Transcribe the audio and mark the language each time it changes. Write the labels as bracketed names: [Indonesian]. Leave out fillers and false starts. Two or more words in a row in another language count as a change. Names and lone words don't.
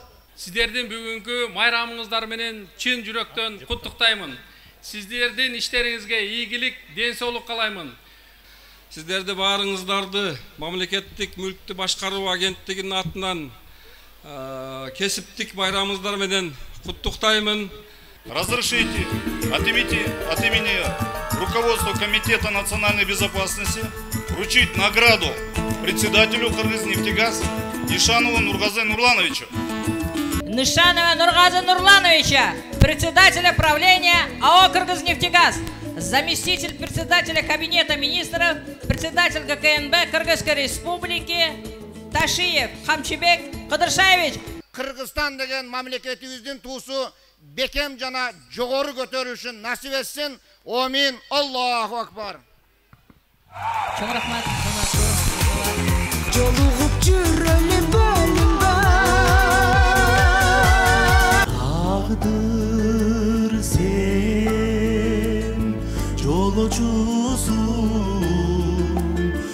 [Kyrgyz] Сиздердин бүгүнкү майрамыңыздар менен чын жүрөктөн куттуктаймын. Сиздердин иштериңизге ийгилик, ден соолук каалаймын. Сиздерди баарыңыздарды мамлекеттик мүлктү башкаруу агенттигинин атынан кесиптик майрамыңыздар менен куттуктаймын. [Russian] Разрешите от имени руководства Комитета национальной безопасности вручить награду председателю Кыргызнефтегаз Нишанову Нургазы Нурлановичу. Нишанова Нургазы Нурлановича, председателя правления АО «Кыргызнефтегаз», заместитель председателя Кабинета министров, председатель ГКНБ Кыргызской республики Ташиев Хамчибек Кыдыршаевич. [Kyrgyz] Кыргызстан деген мамлекетибиздин туусу бекем жана жогору көтөрүшүн насип этсин. [Arabic] آمين. الله أكبر. [Kyrgyz] Чоң рахмат. Жолугуп жүрөлү бөлүнгө тагдыр сен жолочусуң